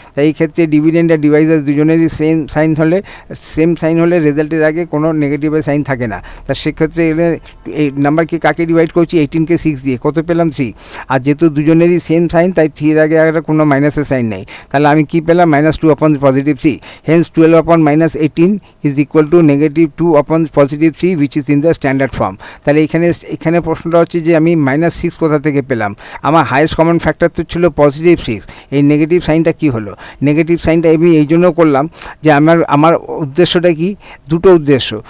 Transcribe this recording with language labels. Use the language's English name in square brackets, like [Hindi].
[Bangla] তাই এই ক্ষেত্রে ডিভিডেন্ড আর ডিভাইজার দুজনেরই সেম সাইন হলে রেজাল্টের আগে কোনো নেগেটিভের সাইন থাকে না। তা সেক্ষেত্রে এই নাম্বারকে কাকে ডিভাইড করছি, 18কে 6 দিয়ে, কত পেলাম 3। আর যেহেতু দুজনেরই সেম সাইন তাই 3 এর আগে একটা কোনো মাইনাসের সাইন নেই, তাহলে আমি কি পেলাম, -2/+3। [English] Hence 12/-18 is equal to -2/+3 which is in the standard form। [Bangla] তাহলে এখানে প্রশ্নটা হচ্ছে যে আমি -6 কোথা থেকে পেলাম। আমার হাইয়েস্ট কমন ফ্যাক্টর তো ছিল +6, এই নেগেটিভ সাইনটা কি হলো। নেগেটিভ সাইনটা আমি এই জন্য করলাম যে আমার উদ্দেশ্যটা কি, দুটো উদ্দেশ্য।